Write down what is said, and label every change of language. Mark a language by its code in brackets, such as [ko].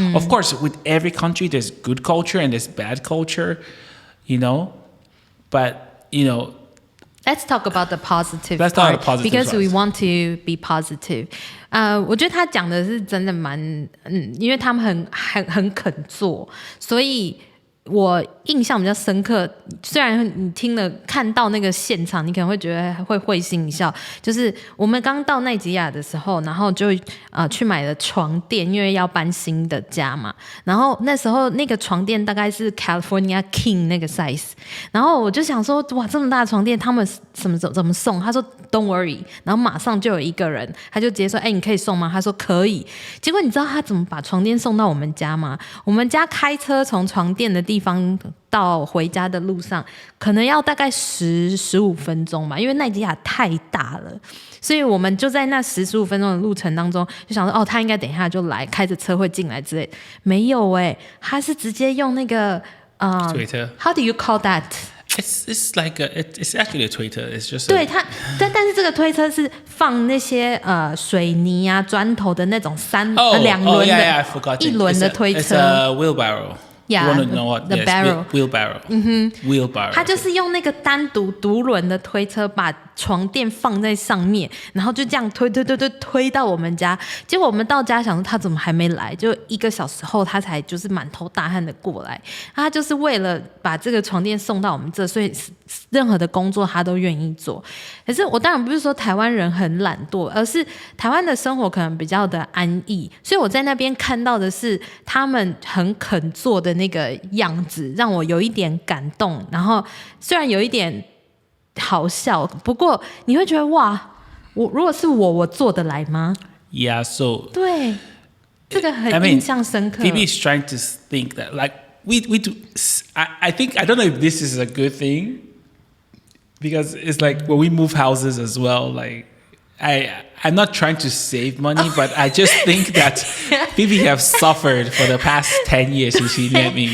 [en] Of course, with every country, there's good culture and there's bad culture, but Let's talk about the positive Let's talk about the positive because parts. we want to be positive. [zh] 我觉得他讲的是真的蛮，因为他们很肯做，所以我印象比较深刻。虽然你看到那个现场，你可能会觉得会会心一笑。就是我们刚到奈及利亚的时候，然后就去买了床垫，因为要搬新的家嘛。然后那时候那个床垫大概是 California King 那个 size， 然后我就想说，哇，这么大的床垫，他们怎么送？他说 [en] Don't worry， [zh] 然后马上就有一个人，他就直接说，你可以送吗？他说可以。结果你知道他怎么把床垫送到我们家吗？我们家开车从床垫的地方到回家的路上，可能要大概10-15分钟吧，因为奈及利亚太大了，所以我们就在那10-15分钟的路程当中，就想说，他应该等一下就来，开着车会进来之类。没有他是直接用那个 [en] Twitter. How do you call that? It's like it's actually a Twitter. It's just [zh] 对它，但是这个推车是放那些水泥啊、砖头的那种两轮的 [en] I forgot [zh] 一轮的推车。 [en] It's a wheelbarrow. Yeah, you want to know what? the barrel. Wheelbarrow. Wheelbarrow. [zh] 他就是用那个单独独轮的推车把床垫放在上面，然后就这样推到我们家。结果我们到家想说他怎么还没来，就1个小时后他才就是满头大汗的过来。他就是为了把这个床垫送到我们这，所以任何的工作他都愿意做。可是我当然不是说台湾人很懒惰，而是台湾的生活可能比较的安逸，所以我在那边看到的是他们很肯做的那个样子，让我有一点感动。然后虽然有一点好笑，不过你会觉得哇，如果是我做得来吗？ [en] Yeah, so [zh] 对，这个很印象深刻。 [en] Phoebe is trying to think that like we do. I think I don't know if this is a good thing because it's like when we move houses as well. Like I'm not trying to save money, but I just think that Phoebe have suffered for the past 10 years since she met me.